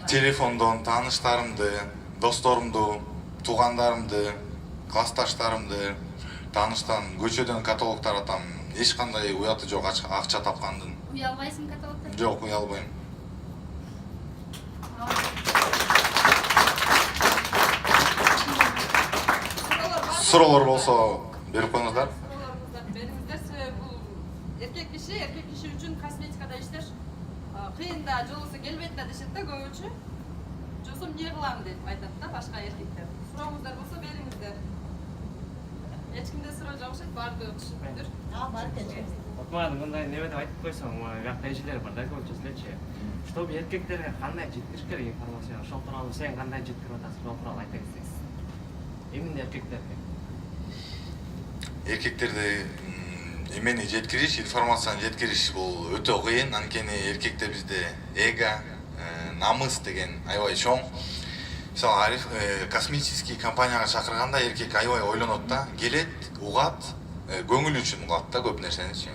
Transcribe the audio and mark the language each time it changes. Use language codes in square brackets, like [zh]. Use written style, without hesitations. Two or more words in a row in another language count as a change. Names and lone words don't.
[ky] Телефондон тааныштарымды, досторумду, туугандарымды, классташтарымды, тааныштан көчөдөн каталог таратам. Эч кандай уяты жок акча тапкандын. Уялбайсың каталогтан? Жок, уялбайм. Суроолор болсо берип коюңуздар. [kk] Беріңіздер, себебі бұл еркек [ky] киши үчүн косметикада иштеш кыйын да жолусу келбейт да дешет да көбүнчө. Жосом эмне кылам деп айтат да башка эркектер. Сурооңуздар болсо бериңиздер. Эч кимде суроо жок окшойт, баардыгы түшүнүктүр. Бар кече. [kk] Маған мындай неме деп айтып қойсаң, жақта ешелер бар да көбінше. Чтобы еркектерге қандай жеткізіш керек информацияны, сол туралы сен қандай жеткізіп жатасың, сол туралы айта кетсеңіз. Именно еркектерге. [ky] Эркектерди эмени жеткириш, информацияны жеткириш бул өтө кыйын. Анткени эркекте бизде эго, намыс деген аябай чоң. Мисалы, косметический компанияга чакырганда эркек аябай ойлонот да, келет, угат, көңүл үчүн угат да көп нерсеничи.